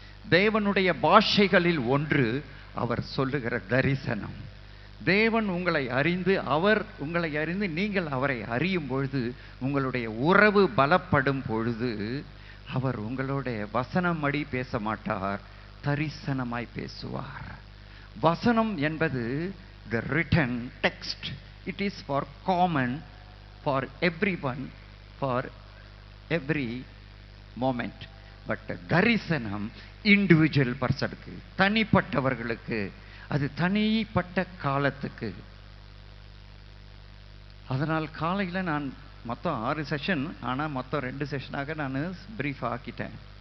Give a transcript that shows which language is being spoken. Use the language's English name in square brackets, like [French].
[Tamil] தேவனுடைய பாஷைகளில் ஒன்று அவர் சொல்லுகிற தரிசனம். தேவன் உங்களை அறிந்து, அவர் உங்களை அறிந்து, நீங்கள் அவரை அறியும் பொழுது, உங்களுடைய உறவு பலப்படும் பொழுது, அவர் உங்களுடைய வசனமடி பேச மாட்டார், தரிசனமாய் பேசுவார். வசனம் என்பது [English] the written text. It is for common, for everyone, for every moment. [Tamil] But தரிசனம் இண்டிவிஜுவல் பர்சனுக்கு, தனிப்பட்டவர்களுக்கு, அது தனிப்பட்ட காலத்துக்கு. அதனால் காலையில் நான் மொத்தம் 6 செஷன், ஆனால் மொத்தம் 2 செஷனாக நான் பிரீஃப் ஆக்கிட்டேன்.